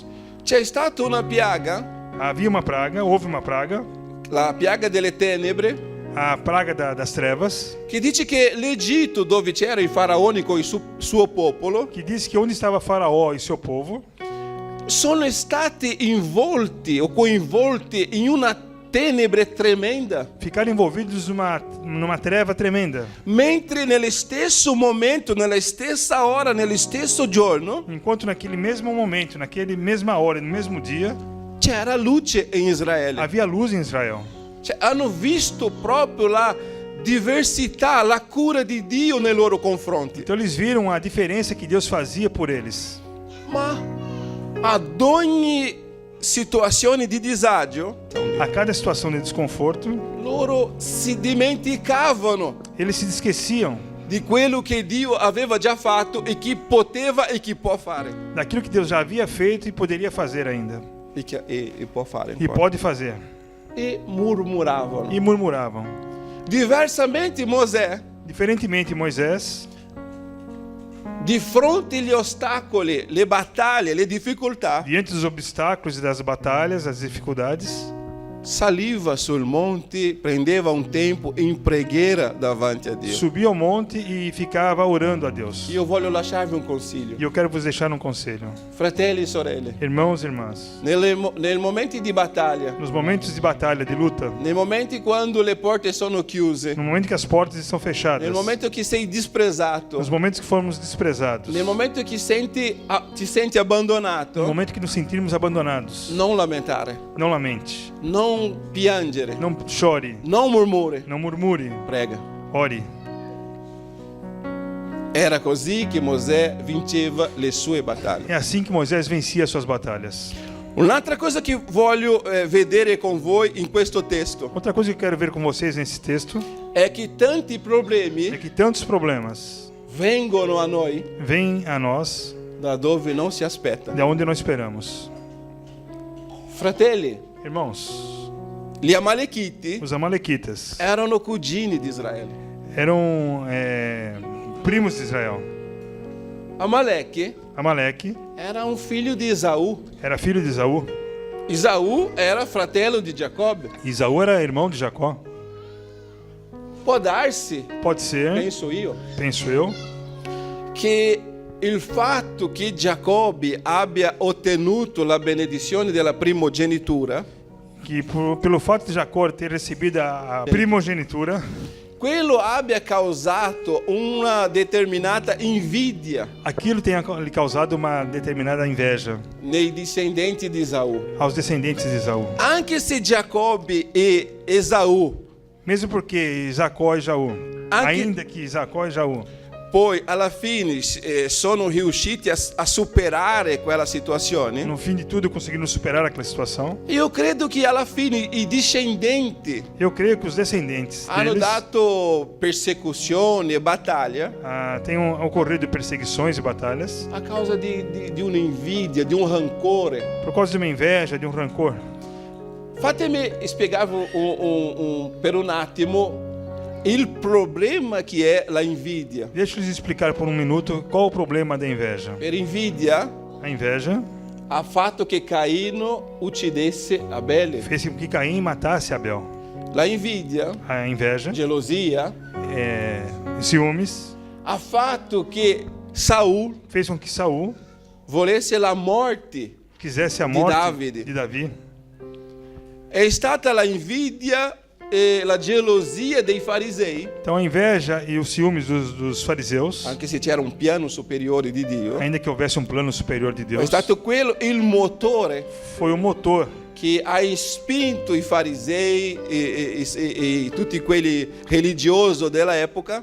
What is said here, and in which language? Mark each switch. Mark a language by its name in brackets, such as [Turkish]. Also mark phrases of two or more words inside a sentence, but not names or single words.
[Italian] C'è stata una piaga, [Portuguese] Havia uma praga, houve uma praga, [Italian] la piaga delle tenebre, [Portuguese] a praga das trevas, [Italian] che dice che l'Egitto, dove c'era il faraone con il suo popolo, [Portuguese] que diz que onde estava Faraó e seu povo, [Italian] sono stati involti o coinvolti in una tenebre tremenda, [Portuguese] ficaram envolvidos numa treva tremenda. [Italian] mentre nello stesso momento, nella stessa ora, nello stesso giorno, [Portuguese] Enquanto naquele mesmo momento, naquele mesma hora, no mesmo dia, [Italian] c'era luce in Israele. [Portuguese] Havia luz em Israel. [Italian] Cioè, hanno visto proprio la diversità, la cura di Dio nei loro confronti. [Portuguese] Então eles viram a diferença que Deus fazia por eles. [Italian] Ma ad ogni situazione di disagio, [Portuguese] A cada situação de desconforto, [Italian] loro si dimenticavano [Portuguese] eles se esqueciam [Italian] di quello che Dio aveva già fatto e che poteva e che può fare. [Portuguese] daquilo que Deus já havia feito e poderia fazer ainda. [Italian] E può fare. [Portuguese] E pode fazer. [Italian] E murmuravano. [Portuguese] E murmuravam. [Italian] Diversamente Mosè, [Portuguese] Diferentemente Moisés, [Italian] di fronte agli ostacoli, le battaglie, le difficoltà, [Portuguese] diante dos obstáculos e das batalhas, das dificuldades, [Italian] saliva sul monte, prendeva un tempo in preghiera davanti a Dio. [Portuguese] subia ao monte e ficava orando a Deus. [Italian] Io voglio lasciarvi un consiglio. [Portuguese] E eu quero vos deixar um conselho. [Italian] Fratelli e sorelle, [Portuguese] Irmãos e irmãs, [Italian] nei momenti di battaglia, [Portuguese] nos momentos de batalha, de luta, [Italian] nei momenti quando le porte sono chiuse, [Portuguese] no momento que as portas estão fechadas, [Italian] nel momento che sei disprezzato, [Portuguese] nos momentos que formos desprezados, [Italian] nel momento che ti senti [Portuguese] no [Italian] abbandonato, [Portuguese] momento que nos sentirmos abandonados, [Italian] non lamentare, [Portuguese] não lamente, [Italian] non piangere, [Portuguese] não chore, [Italian] non murmure, [Portuguese] não murmure, [Italian] prega. [Portuguese] ore. [Italian] Era così che Mosè vinceva le sue battaglie. [Portuguese] É assim que Moisés vencia as suas batalhas. [Italian] Un'altra cosa che voglio vedere con voi in questo testo [Portuguese] Outra coisa que eu quero ver com vocês nesse texto [Italian] è che tanti [Portuguese] é [Italian] problemi [Portuguese] que tantos problemas [Italian] vengono a noi [Portuguese] vêm a nós [Italian] da dove non si aspetta. [Portuguese] de onde não esperamos. [Italian] Fratelli, [Portuguese] Irmãos, [Italian] gli Amalekiti [Portuguese] os amalequitas [Italian] erano cugini di Israele. [Portuguese] eram primos de Israel. [Italian] Amaleque [Portuguese] Amaleque [Italian] era un figlio di Esaù. [Portuguese] era filho de Esaú. [Italian] Esaù era fratello di Giacobbe. [Portuguese] Esaú era irmão de Jacó. [Italian] Può darsi, [Portuguese] Pode ser, [Italian] penso io, [Portuguese] penso eu, [Italian] che il fatto che Giacobbe abbia ottenuto la benedizione della primogenitura, [Portuguese] que pelo fato de Jacó ter recebido a primogenitura, [Italian] quello abbia causato una determinata invidia [Portuguese] aquilo tenha lhe causado uma determinada inveja [Italian] nei discendenti di Esaù. [Portuguese] aos descendentes de Esaú. [Italian] Anche se Giacobbe e Esaù, [Portuguese] Mesmo porque Jacó e Jaú, ainda que Jacó e Jaú, [Italian] poi alla fine sono riusciti a superare quella situazione, [Portuguese] no fim de tudo conseguiram superar aquela situação, [Italian] io credo che alla fine i discendenti [Portuguese] eu creio que os descendentes [Italian] hanno [Portuguese] deles [Italian] dato persecuzioni e battaglia [Portuguese] tenham ocorrido perseguições e batalhas [Italian] a causa di un'invidia, di un rancore. [Portuguese] por causa de uma inveja, de um rancor. [Italian] Fatemi spiegarvi per un attimo il problema che è la invidia. [Portuguese] Deixa eu lhes explicar por um minuto qual o problema da inveja. [Italian] Per invidia [Portuguese] A inveja [Italian] ha fatto che Caino uccidesse Abele. [Portuguese] fez com que Caim matasse Abel. [Italian] La invidia, [Portuguese] A inveja, [Italian] gelosia, [Portuguese] ciúmes, [Italian] ha fatto che Saul [Portuguese] fez com que Saul [Italian] volesse la morte. [Portuguese] quisesse a De morte [Italian] Davide. [Portuguese] de Davi. [Italian] È stata la invidia e la gelosia dei farisei, [Portuguese] Então a inveja e os ciúmes dos fariseus, [Italian] anche se c'era un piano superiore di Dio, [Portuguese] ainda que houvesse um plano superior de [Italian] è [Portuguese] Deus, [Italian] stato quello il motore [Portuguese] foi o motor [Italian] che ha spinto i farisei e tutti quelli religiosi dell'epoca